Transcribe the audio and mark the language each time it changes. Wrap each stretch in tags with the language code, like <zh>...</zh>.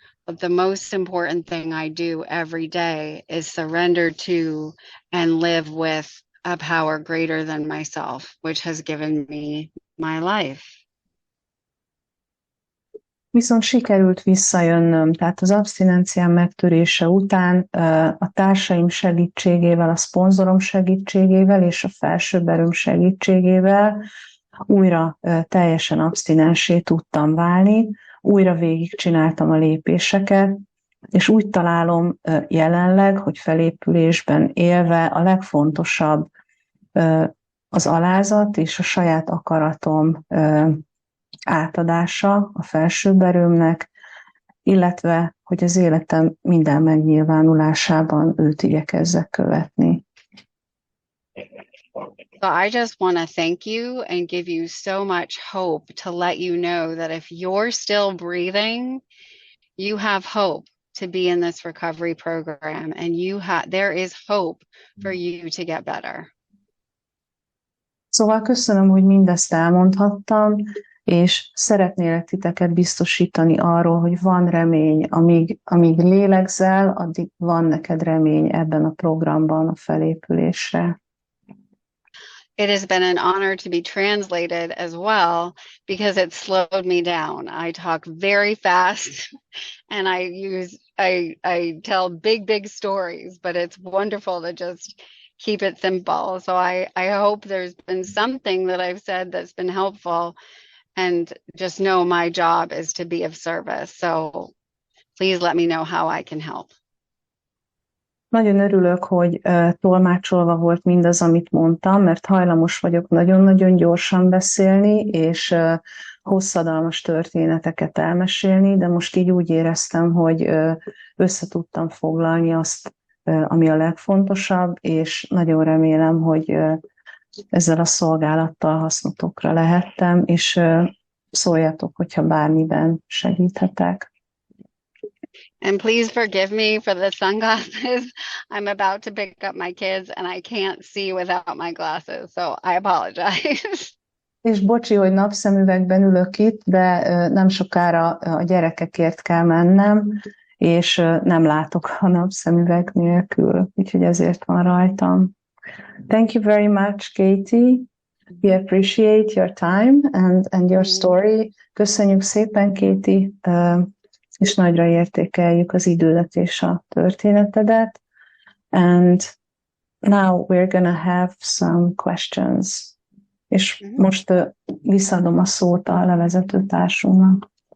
<en>But the most important thing I do every day is surrender to and live with a power greater than myself, which has given me my life.</en> <hu>Viszont sikerült visszajönnöm, tehát az abstinenciám megtörése után a társaim segítségével, a szponzorom segítségével és a felsőbb erőm segítségével újra teljesen abstinensé tudtam válni, újra végigcsináltam a lépéseket, és úgy találom jelenleg, hogy felépülésben élve a legfontosabb az alázat és a saját akaratom átadása a felsőbb erőmnek, illetve, hogy az életem minden megnyilvánulásában őt igyekezzek követni.</hu> <en>So I just want to thank you and give you so much hope to let you know that if you're still breathing, you have hope to be in this recovery program, and there is hope for you to get better.</en> <hu>Szóval köszönöm, hogy mindezt elmondhattam, és szeretnélek titeket biztosítani arról, hogy van remény, amíg lélegzel, addig van neked remény ebben a programban a felépülésre.</hu> <en>It has been an honor to be translated as well, because it slowed me down. I talk very fast and I tell big stories, but it's wonderful to just keep it simple. So I hope there's been something that I've said that's been helpful, and just know my job is to be of service. So please let me know how I can help.</en> <hu>Nagyon örülök, hogy tolmácsolva volt mindaz, amit mondtam, mert hajlamos vagyok nagyon-nagyon gyorsan beszélni, és hosszadalmas történeteket elmesélni, de most így úgy éreztem, hogy össze tudtam foglalni azt, ami a legfontosabb, és nagyon remélem, hogy ezzel a szolgálattal hasznotokra lehettem, és szóljatok, hogyha bármiben segíthetek.</hu> <en>And please forgive me for the sunglasses. I'm about to pick up my kids and I can't see without my glasses, so I apologize.</en> <hu>És bocsi, hogy napszemüvegben ülök itt, de nem sokára a gyerekekért kell mennem, és nem látok a napszemüveg nélkül, úgyhogy ezért van rajtam.</hu> <en>Thank you very much, Katie. We appreciate your time and your story.</en> <hu>Köszönjük szépen, Katie, és nagyra értékeljük az idődet és a történetedet.</hu> <en>And now we're gonna have some questions.</en> <hu>És most visszaadom a szót a levezető társunknak.</hu>